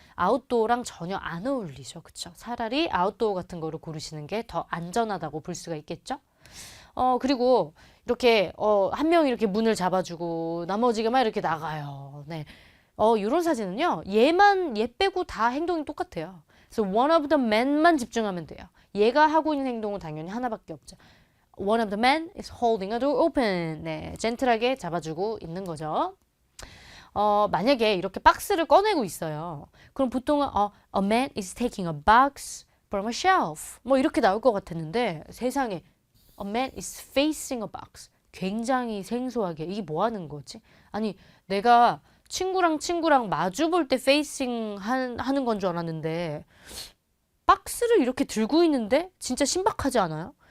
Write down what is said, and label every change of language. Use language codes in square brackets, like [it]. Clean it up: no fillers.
[ko] 아웃도어랑 전혀 안 어울리죠. 그쵸? 차라리 아웃도어 같은 거를 고르시는 게 더 안전하다고 볼 수가 있겠죠? 그리고 이렇게 한 명이 이렇게 문을 잡아주고 나머지가 막 이렇게 나가요. 네. 이런 사진은요. 얘 빼고 다 행동이 똑같아요. 그래서 one of the men만 집중하면 돼요. 얘가 하고 있는 행동은 당연히 하나밖에 없죠. [en] One of the men is holding a door open. [ko] 네, 젠틀하게 잡아주고 있는 거죠. 만약에 이렇게 박스를 꺼내고 있어요. 그럼 보통은 [en] a man is taking a box from a shelf. [ko] 뭐 이렇게 나올 것 같았는데 세상에 [en] a man is facing a box. [ko] 굉장히 생소하게 이게 뭐 하는 거지? 아니 내가 친구랑 마주 볼 때 페이싱 하는 건 줄 알았는데 박스를 이렇게 들고 있는데 진짜 신박하지 않아요?